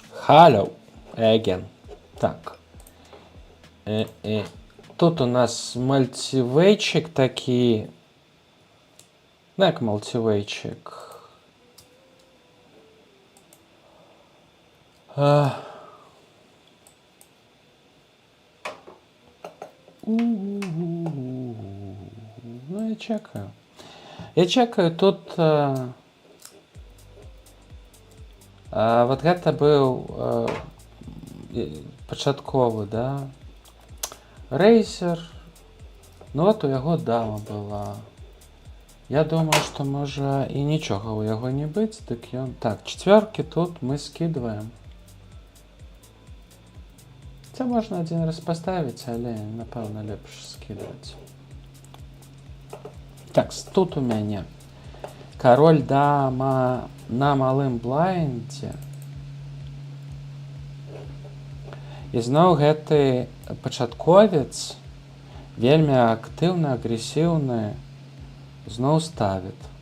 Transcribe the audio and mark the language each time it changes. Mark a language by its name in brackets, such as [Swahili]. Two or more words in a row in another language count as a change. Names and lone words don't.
[English] Hello again. [Ukrainian] Так. Тут у нас мультивейчик такий. Ну, як мультивейчик. Ну, я чекаю. Я чекаю, [Belarusian] тут вот гэта быў пачатковы, да, Razer. Ну вот у яго дама была. Я думаю, што можа і нічога ў яго не быць, дык ён... Так, чацвёркі тут мы скидываем. [Ukrainian] Це можна один раз поставіць, [Belarusian] але, напэўна, лепш скидываць. Так, тут у мяне кароль дама на малым блайндзе. І зноў гэты пачатковец вельмі актыўны, агрэсіўны зноў ставіт.